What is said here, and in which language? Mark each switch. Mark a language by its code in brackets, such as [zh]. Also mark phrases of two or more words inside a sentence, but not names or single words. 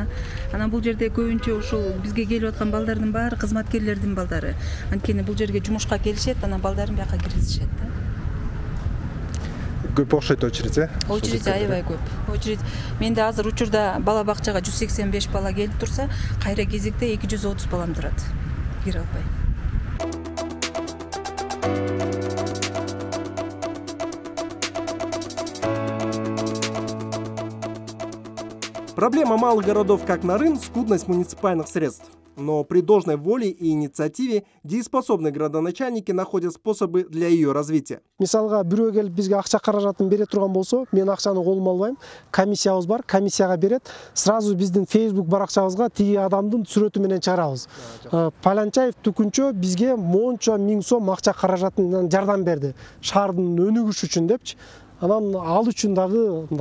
[ky] Анан бул жерде көбүнчө ушул бизге келип аткан балдардын баары кызматкерлердин балдары. Анткени бул жерге жумушка келишет, анан балдарын бияка киргизишет да. Көп окшойт очередь, Очередь аябай көп. Очередь менде азыр учурда бала бакчага 185 бала келип турса, кайра кезекте 230 балам турат. Кире албай. [ru] Проблема малых городов, как Нарын, скудность муниципальных средств. Но при должной воле и инициативе дееспособные градоначальники находят способы для ее развития. [ky] Мисалга бирөө келип бизге акча каражатын бере турган болсо, мен акчаны колума албайм. Комиссиябыз бар, комиссияга берет. Сразу биздин Facebook баракчабызга тиги адамдын сүрөтү менен чыгарабыз. Паланчаев Түкүнчө бизге монча миң сом акча каражатынан жардам берди. Шаардын өнүгүшү үчүн депчи. Анан ал үчүн дагы мындай.